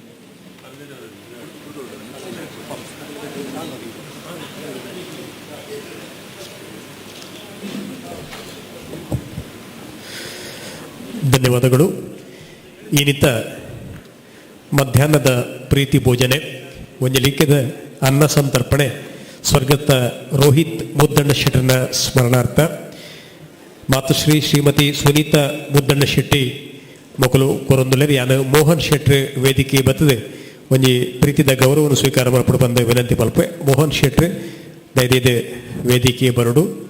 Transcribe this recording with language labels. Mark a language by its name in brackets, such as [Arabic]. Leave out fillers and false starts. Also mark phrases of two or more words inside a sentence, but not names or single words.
[Kannada] ಧನ್ಯವಾದಗಳು. [Tulu] ಈನಿತ ಮಧ್ಯಾಹ್ನದ ಪ್ರೀತಿ ಭೋಜನೆ ಒಂದು ಲಿಖಿತ ಅನ್ನ ಸಂತರ್ಪಣೆ ಸ್ವರ್ಗತ ರೋಹಿತ್ ಮುದ್ದಣ್ಣ ಶೆಟ್ಟರ್ನ ಸ್ಮರಣಾರ್ಥ ಮಾತುಶ್ರೀ ಶ್ರೀಮತಿ ಸುನೀತಾ ಮುದ್ದಣ್ಣ ಶೆಟ್ಟಿ ಮಕ್ಕಳು ಕೊರೊಂದುಲರಿ ಯಾನು ಮೋಹನ್ ಶೆಟ್ಟಿ ವೇದಿಕೆ ಬರ್ತದೆ ಒಂಜಿ ಪ್ರೀತಿದ ಗೌರವವನ್ನು ಸ್ವೀಕಾರ ಮಾಡ್ಕೊಂಡು ಬಂದ ವಿನಂತಿ ಮಲ್ಪೆ. ಮೋಹನ್ ಶೆಟ್ಟಿ ದಯದಿದೆ ವೇದಿಕೆ ಬರಡು.